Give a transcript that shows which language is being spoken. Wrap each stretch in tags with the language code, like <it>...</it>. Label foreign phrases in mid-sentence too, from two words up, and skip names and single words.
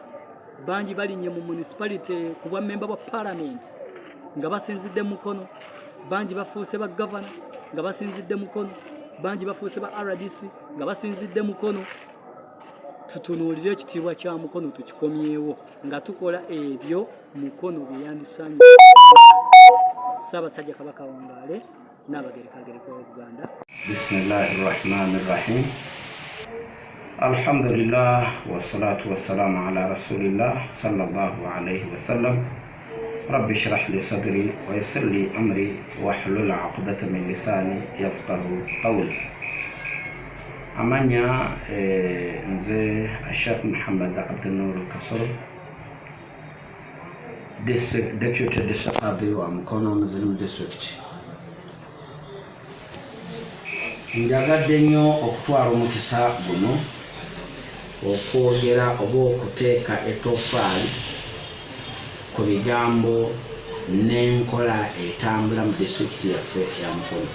<lg>Bangi balinnye mu municipality ku bwa memba bwa parliament nga basinzidde Mukono, bangi bafuuse ba governor nga basinzidde Mukono, bangi bafuuse ba RDC nga basinzidde Mukono. Tutunuulire ekitiibwa kya Mukono tukikomyewo nga tukola ebyo Mukono bye yandisaanye. Ssaabasajja Kabaka wangaale n'abagerekagereka b'Obuganda.</lg> <ar>بسم الله الرحمن الرحيم. الحمد لله والصلاة والسلام على رسول الله صلى الله عليه وسلم. رب اشرح لي صدري ويسر لي أمري واحلل عقدة من لساني يفقهوا قولي.</ar> <lg>Amanya nze Sheikh Muhammad Abdul Kasoro,</lg> <en>Deputy District Qadi</en> <lg>wa Mukono Muslim District. Njagadde nnyo okutwala omukisa guno okwogera oba okuteeka ettoffaali ku bigambo n'enkola etambula mu disitulikiti yaffe eya Mukono.</lg>